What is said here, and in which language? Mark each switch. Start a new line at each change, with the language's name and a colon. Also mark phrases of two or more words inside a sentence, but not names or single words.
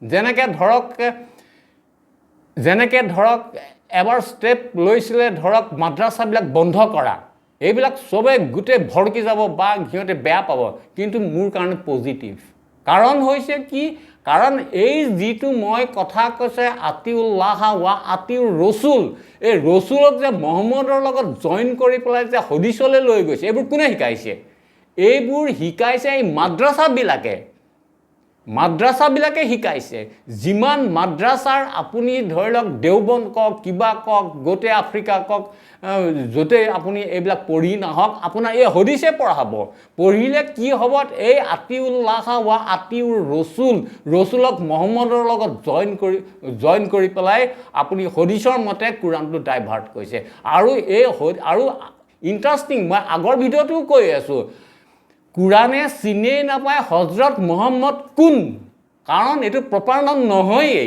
Assamese: যেনেকৈ ধৰক এবাৰ ষ্টেপ লৈছিলে, ধৰক মাদ্ৰাছাবিলাক বন্ধ কৰা, এইবিলাক চবেই গোটেই ভৰকি যাব বা সিহঁতে বেয়া পাব, কিন্তু মোৰ কাৰণে পজিটিভ। কাৰণ হৈছে কি, কাৰণ এই যিটো মই কথা কৈছে
Arabic: أطيعوا الله وأطيعوا الرسول,
Assamese: এই ৰসুলক যে মহম্মদৰ লগত জইন কৰি পেলাই যে হদিছলৈ লৈ গৈছে, এইবোৰ কোনে শিকাইছে? এইবোৰ শিকাইছে এই মাদ্ৰাছাবিলাকে শিকাইছে। যিমান মাদ্ৰাছাৰ আপুনি ধৰি লওক দেওবন্দ কওক, কিবা কওক, গোটেই আফ্ৰিকা কওক, য'তেই আপুনি এইবিলাক পঢ়ি নাহক, আপোনাৰ এই হদিছে পঢ়াব। পঢ়িলে কি হ'ব, এই
Arabic: أطيعوا الله وأطيعوا الرسول
Assamese: মহম্মদৰ লগত জইন কৰি পেলাই আপুনি হদিছৰ মতে কোৰাণটো ডাইভাৰ্ট কৰিছে। আৰু ইণ্টাৰেষ্টিং, মই আগৰ ভিডিঅ'টো কৈ আছোঁ, কোৰাণে চিনেই নাপায় হজৰত মহম্মদ কোন, কাৰণ এইটো প্ৰপাৰ নাম নহয়েই।